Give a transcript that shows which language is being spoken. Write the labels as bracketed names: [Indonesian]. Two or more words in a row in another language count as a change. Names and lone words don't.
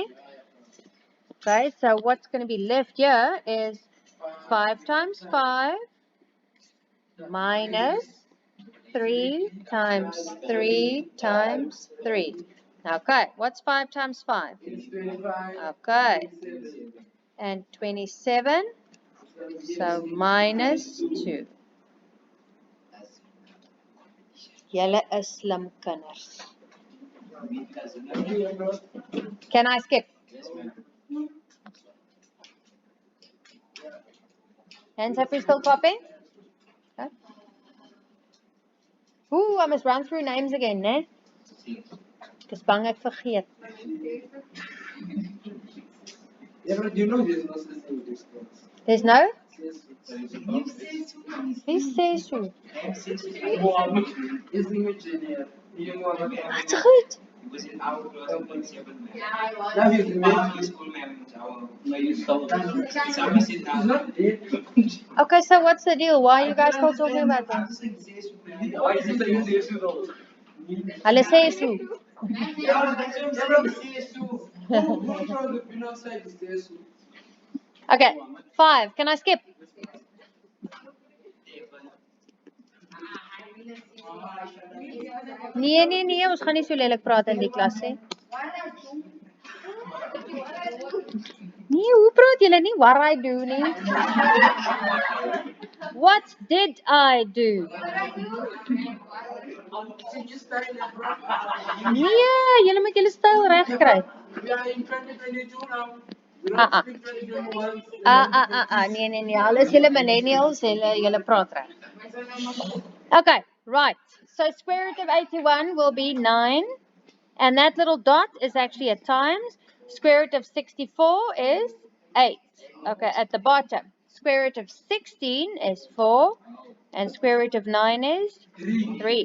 [English] Okay, so what's going to be left here is 5 times 5 minus 3 times 3 times 3. Okay, what's 5 times 5? Okay, and 27, so minus 2. [Afrikaans] Julle is slim kinders. [English] Can I skip? Hands up, we still copying? Okay. Ooh, I must run through names again, né? [Afrikaans] Dis bang ek vergeet. [English] Yeah, but you know there's no such thing as distance. There's no? You say so. [Afrikaans] Wie sê so? [English] Is imagine you know what [Afrikaans] Wat's goed? [English] He was in our class in grade 7. Yeah, I was. Now he's in Yeah. school, man. He's not dead. Okay, so what's the deal? Why are you guys still talking about I'm this? just like, why is it saying this though? [Afrikaans] Hulle sê so. [English] Yeah, that's what I'm saying. Who's on the pin outside is there? Okay, 5. Can I skip? [Afrikaans] Nee, ons gaan nie so lelik praat in die klas nie. Nee, hoe praat julle nie? [English] What I do nie. What did I do? [Afrikaans] Nee, julle moet julle styl reg kry. [English] We are in 2022 now. We don't speak 2021. [Afrikaans] Nee. Hulle is julle millennials, julle praat reg. [English] Okay, right. So square root of 81 will be 9. And that little dot is actually a times. Square root of 64 is 8. Okay, at the bottom. Square root of 16 is 4. And square root of 9 is 3.